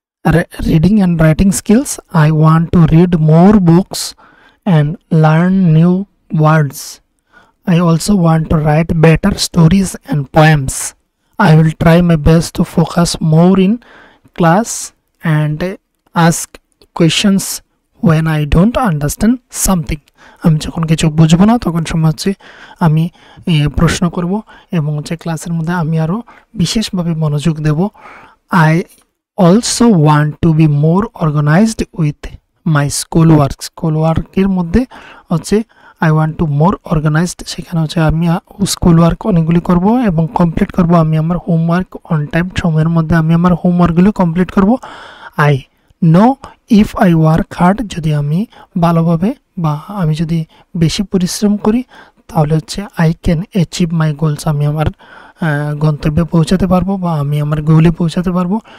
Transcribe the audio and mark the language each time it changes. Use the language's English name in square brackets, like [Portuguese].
[English] I want to read more books and learn new words. I also want to write better stories and poems. I will try my best to focus more in class and ask questions when I don't understand something. [Bangla] আমি যখন কিছু বুঝবো না তখন সময় হচ্ছে আমি প্রশ্ন করব, এবং হচ্ছে ক্লাসের মধ্যে আমি আরও বিশেষভাবে মনোযোগ দেব। [English] I also want to be more organized with my schoolwork. [Bangla] এর মধ্যে হচ্ছে [English] I want to more organized, [Bangla] সেখানে হচ্ছে আমি স্কুল ওয়ার্ক অনেকগুলি করব এবং কমপ্লিট করব। আমি আমার হোমওয়ার্ক অন টাইম, সময়ের মধ্যে আমি আমার হোমওয়ার্কগুলো কমপ্লিট করব। [English] I know if I work hard, [Bangla] যদি আমি ভালোভাবে বা আমি যদি বেশি পরিশ্রম করি তাহলে হচ্ছে [English] I can achieve my goals, [Bangla] আমি আমার গন্তব্যে পৌঁছাতে পারবো বা আমি আমার গোলে পৌঁছাতে পারবো।